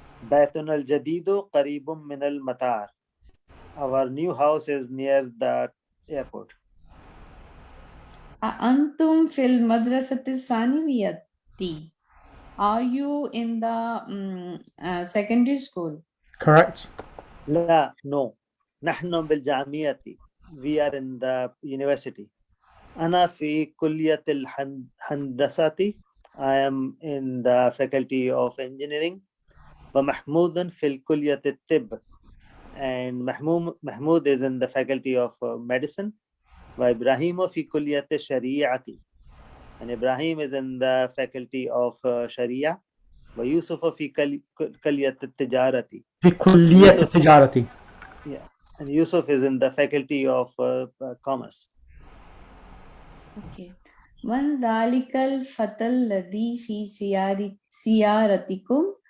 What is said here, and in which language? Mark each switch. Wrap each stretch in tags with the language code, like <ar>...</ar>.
<ar>بيتنا الجديد قريب من المطار.</ar> <en>Our new house is near the airport.</en> <ar>Antum fil madrasati saniviyati.</ar> <en>Are you in the secondary school? Correct.</en> <ar>لا, no. نحن بالجامعة.</ar> <en>We are in the university.</en> <ar>أنا في كلية الهندسة.</ar> <en>I am in the faculty of engineering.</en> <ar>ومحمود في الكلية الطب.</ar> <en>And Mahmoud is in the faculty of medicine.</en> <ar>وإبراهيم في كلية الشريعة.</ar> <en>And Ibrahim is in the faculty of Sharia.</en> <ar>ويوسف في كلية التجارة. في كلية التجارة.</ar> <en>Yeah. And Yusuf is in the faculty of commerce.</en> <ar>Okay. Man dalikal fatal ladhi fi siyaratikum.</ar>